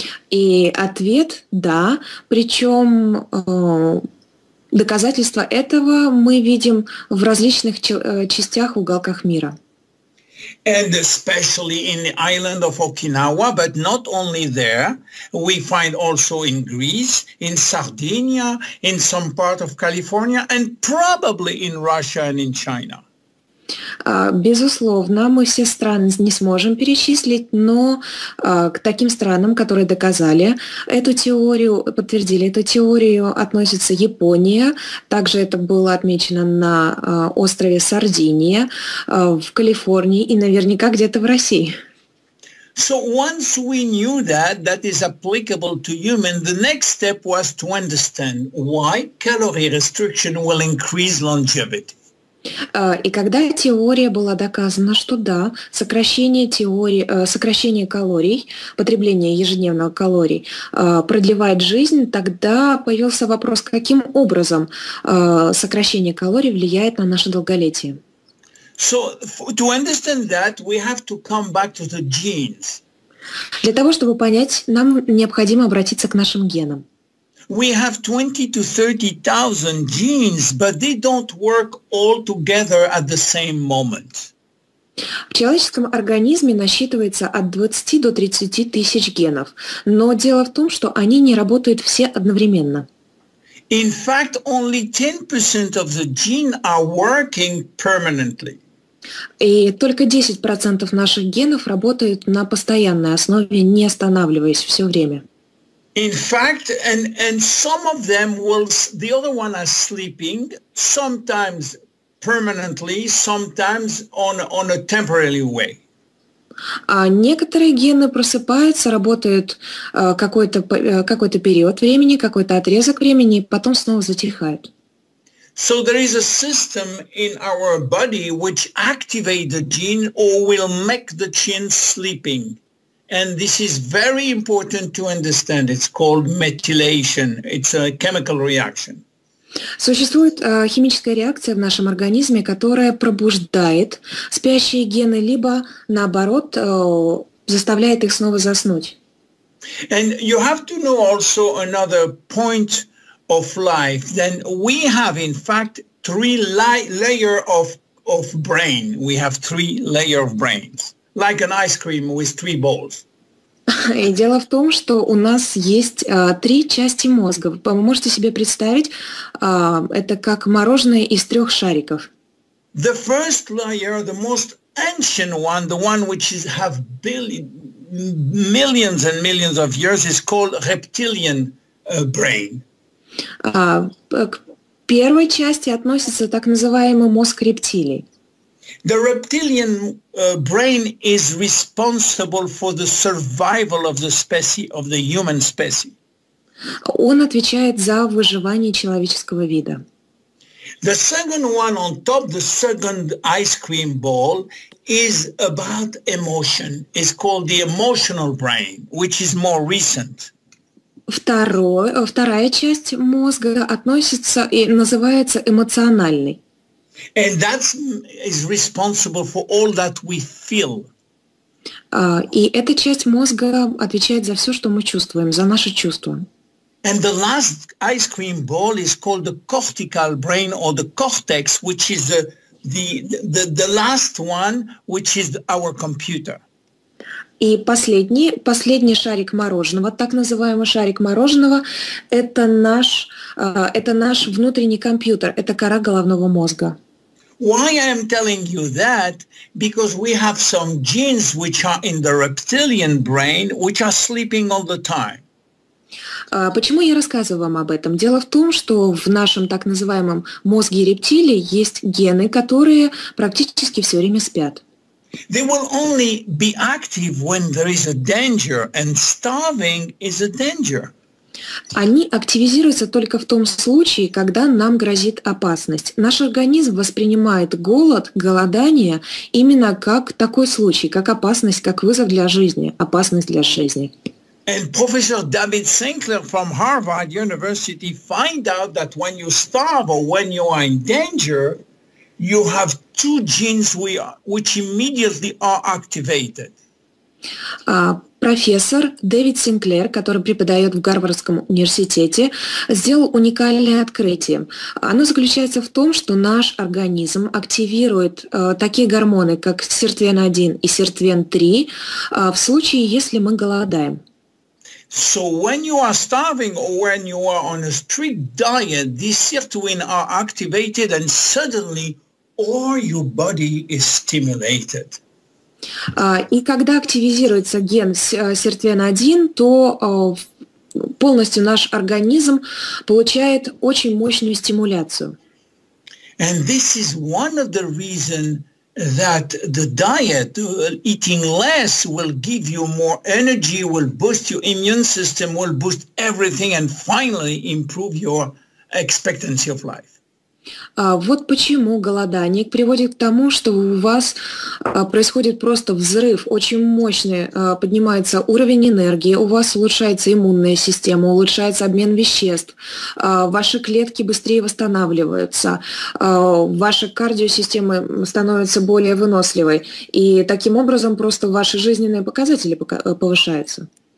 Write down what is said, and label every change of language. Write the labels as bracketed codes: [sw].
[ru] И ответ – да, причем доказательства этого мы видим в различных частях, уголках мира. [en] And especially in the island of Okinawa, but not only there, we find also in Greece, in Sardinia, in some part of California, and probably in Russia and in China. [ru] Безусловно, мы все страны не сможем перечислить, но к таким странам, которые доказали эту теорию, подтвердили эту теорию, относится Япония. Также это было отмечено на острове Сардиния, в Калифорнии и наверняка где-то в России. [en] So once we knew that is applicable to humans, the next step was to understand why calorie restriction will increase longevity. [ru] И когда теория была доказана, что да, сокращение калорий, потребление ежедневных калорий продлевает жизнь, тогда появился вопрос, каким образом сокращение калорий влияет на наше долголетие. [en] So to understand that, we have to come back to the genes. [ru] Для того, чтобы понять, нам необходимо обратиться к нашим генам. [en] We have 20 to 30,000 genes, but they don't work all together at the same moment. [ru] В человеческом организме насчитывается от 20 до 30 тысяч генов, но дело в том, что они не работают все одновременно. [en] In fact, only 10% of the gene are working permanently. [ru] И только 10% наших генов работают на постоянной основе, не останавливаясь все время. [en] In fact, and some of them the other one are sleeping, sometimes permanently, sometimes on a temporary way. [ru] А некоторые гены просыпаются, работают какой-то период времени, какой-то отрезок времени, и потом снова затихают. [en] So there is a system in our body which activates the gene or will make the gene sleeping. And this is very important to understand. It's called methylation. It's a chemical reaction. [ru] Существует химическая реакция в нашем организме, которая пробуждает спящие гены, либо, наоборот, заставляет их снова заснуть. [en] And you have to know also another point of life. Then we have, in fact, three layers of brain. We have three layers of brains. Like an ice cream with three balls. [ru] И дело в том, что у нас есть 3 части мозга. Вы можете себе представить, это как мороженое из 3 шариков. [en] The first layer, the most ancient one, the one which have millions and millions of years, is called reptilian brain. [ru] К первой части относится так называемый мозг рептилий. [en] The reptilian brain is responsible for the survival of the species, of the human species. [ru] Он отвечает за выживание человеческого вида. [en] The second one on top, the second ice cream ball, is about emotion. It's called the emotional brain, which is more recent. [ru] Вторая часть мозга относится и называется эмоциональный. [en] And that is responsible for all that we feel. [ru] И эта часть мозга отвечает за все, что мы чувствуем, за наши чувства. [en] And the last ice cream ball is called the cortical brain or the cortex, which is the last one, which is our computer. [ru] И последний шарик мороженого, так называемый шарик мороженого, это наш внутренний компьютер, это кора головного мозга. [en] Why I am telling you that? Because we have some genes which are in the reptilian brain, which are sleeping all the time. [ru] Почему я рассказываю вам об этом? Дело в том, что в нашем так называемом мозге рептилий есть гены, которые практически все время спят. [en] They will only be active when there is a danger, and starving is a danger. [ru] Они активизируются только в том случае, когда нам грозит опасность. Наш организм воспринимает голодание именно как такой случай, как опасность, как вызов для жизни, опасность для жизни. [en] And Professor David Sinclair from Harvard University find out that when you starve or when you are in danger, you have 2 genes which immediately are activated. [ru] Профессор Дэвид Синклер, который преподает в Гарвардском университете, сделал уникальное открытие. Оно заключается в том, что наш организм активирует такие гормоны, как сиртвен-1 и сиртвен-3 в случае, если мы голодаем. [en] So when you are starving or when you are on a strict diet, these sirtuin are activated and suddenly or your body is stimulated. [ru] И когда активизируется ген SIRTVN1, то полностью наш организм получает очень мощную стимуляцию. [en] And this is one of the reasons that the diet, eating less, will give you more energy, will boost your immune system, will boost everything, and finally improve your expectancy of life. [ru] Вот почему голодание приводит к тому, что у вас происходит просто взрыв, очень мощный, поднимается уровень энергии, у вас улучшается иммунная система, улучшается обмен веществ, ваши клетки быстрее восстанавливаются, ваша кардиосистема становится более выносливой, и таким образом просто ваши жизненные показатели повышаются.